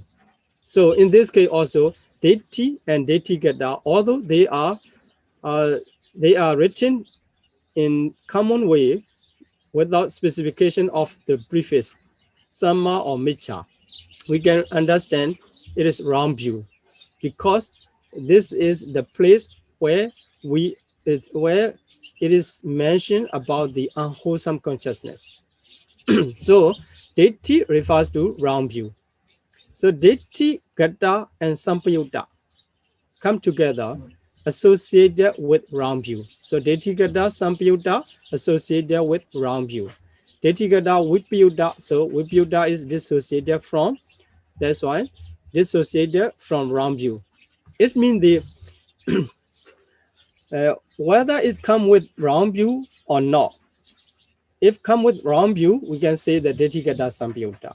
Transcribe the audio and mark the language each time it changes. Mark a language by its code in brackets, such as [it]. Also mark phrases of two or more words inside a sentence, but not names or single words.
[en] So in this case also, ditthi and ditthigata, although they are written in common way without specification of the prefix samma or miccha, we can understand it is wrong view, because this is the place where it is mentioned about the unwholesome consciousness. So ditthi refers to wrong view. So [pi] ditthi, gata, [en] and sampayutta come together associated with wrong view. So [pi] ditthi, gata, sampayutta [en] associated with wrong view. [pi] Ditthi, gata, vipayutta, [en] so vipayutta is dissociated from, that's why dissociated from wrong view. It means the whether it come with wrong view or not. If come with wrong view, we can say the [pi] ditthi, gata, sampayutta.